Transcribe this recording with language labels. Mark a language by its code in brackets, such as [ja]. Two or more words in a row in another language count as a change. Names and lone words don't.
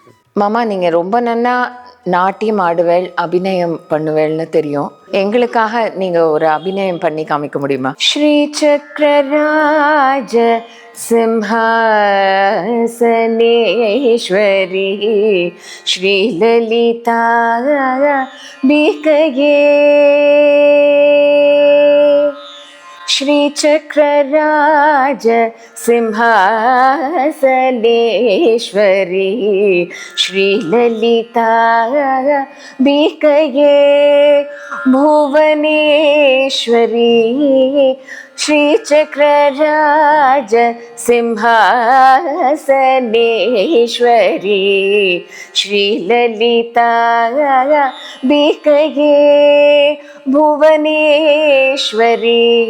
[ta] மாமா, நீங்கள் ரொம்ப நன்னா நாட்டியம் ஆடுவேள், அபிநயம் பண்ணுவேள்னு தெரியும். எங்களுக்காக நீங்கள் ஒரு அபிநயம் பண்ணி காமிக்க முடியுமா? [sa] श्री चक्रराज सिंहासनेश्वरी श्री ललिता பிகயே श्री चक्रराज सिंहासनेश्वरी श्री ललिता बिकये भुवनेश्वरी श्री चक्रराज सिंहासनेश्वरी श्री ललिता बिकये भुवनेश्वरी